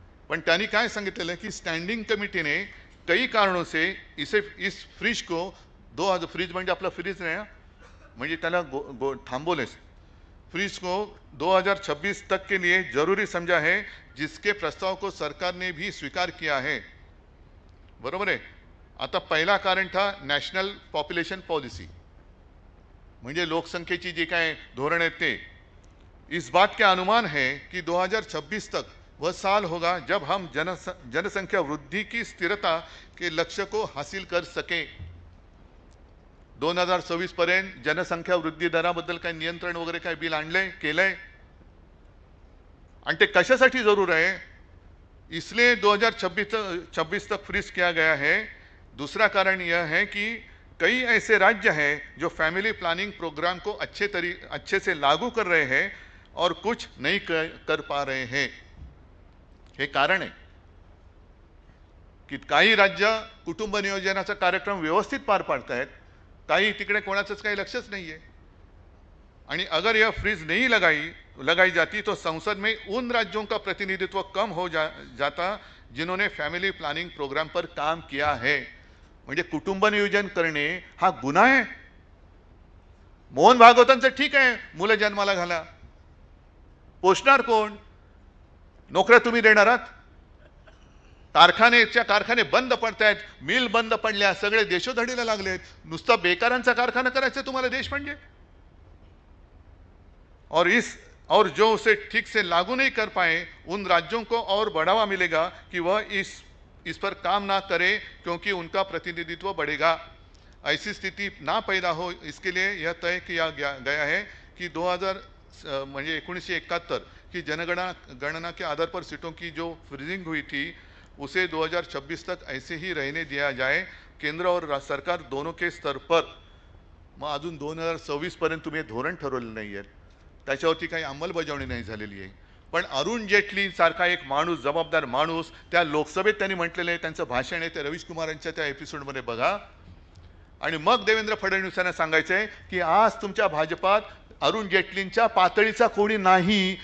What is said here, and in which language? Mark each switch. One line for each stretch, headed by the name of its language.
Marathi: पण त्यांनी काय सांगितलेलं की
Hindi: स्टँडिंग कमिटी ने कई कारणों से इस फ्रीज को
Marathi: फ्रीज म्हणजे आपला फ्रीज नाही, म्हणजे त्याला थांबवले,
Hindi: फ्रीज को 2026 तक के लिए जरूरी समझा है, जिसके प्रस्ताव को सरकार ने भी स्वीकार किया है.
Marathi: बरोबर आहे. आता पहिला कारण था नॅशनल पॉप्युलेशन पॉलिसी, म्हणजे लोकसंख्येची जी काय धोरण आहेत ते.
Hindi: इस बात के अनुमान है कि 2026 तक वह साल होगा जब हम जनसंख्या वृद्धि की स्थिरता के लक्ष्य को हासिल कर सके.
Marathi: 2026 पर्यंत जनसंख्या वृद्धी दराबद्दल काही नियंत्रण वगैरे काही बिल आणलंय, केलंय. आणि ते कशासाठी जरूर आहे,
Hindi: इसलिए 2026 तक फ्रीज किया गया है. दूसरा कारण यह है कि कई ऐसे राज्य हैं जो फैमिली प्लानिंग प्रोग्राम को अच्छे से लागू कर रहे हैं और कुछ नहीं कर पा रहे हैं.
Marathi: हे कारण आहे की काही राज्य कुटुंब नियोजनाचा कार्यक्रम व्यवस्थित पार पाडतायत, काही तिकडे कोणाचंच काही लक्षच नाहीये.
Hindi: आणि अगर यह फ्रीज नहीं लगाई जाती तो संसद में उन राज्यों का प्रतिनिधित्व कम हो जाता जिन्होंने फैमिली प्लानिंग प्रोग्राम पर काम किया है.
Marathi: म्हणजे कुटुंब नियोजन करणे हा गुन्हा आहे. मोहन भागवतांचं ठीक आहे, मुलं जन्माला घाला, पोषणार कोण? नोकऱ्या तुम्ही देणार आहात? कारखाने बंद पडतायत, मिल बंद पडल्या, सगळे देशोधडीला लागलेत. नुसता बेकारांचा कारखाना करायचा तुम्हाला देश म्हणजे?
Hindi: और जो उसे ठीक से लागू नहीं कर पाए उन राज्यों को और बढ़ावा मिलेगा कि वह इस पर काम ना करे क्योंकि उनका प्रतिनिधित्व बढ़ेगा. ऐसी स्थिति ना पैदा हो इसके लिए यह तय किया गया है कि 2000 म्हणजे 1971 की जनगणना के आधार पर सीटों की जो फ्रीजिंग हुई थी उसे 2026 तक ऐसे ही रहने दिया जाए. केंद्र और सरकार दोनों के स्तर पर.
Marathi: मग अजून 2026 पर्यंत तुम्ही धोरण ठरवलं नाही आहे, त्याच्यावरती काही अंमलबजावणी नाही झालेली आहे. पण अरुण जेटली सारखा एक माणूस, जबाबदार माणूस, त्या लोकसभेत त्यांनी म्हटलेलं आहे, त्यांचं भाषण आहे ते रवीश कुमारांच्या त्या एपिसोडमध्ये बघा. आणि मग देवेंद्र फडणवीसांना सांगायचं आहे की आज तुमच्या भाजपात अरुण जेटलींच्या पातळीचा कोणी नाही.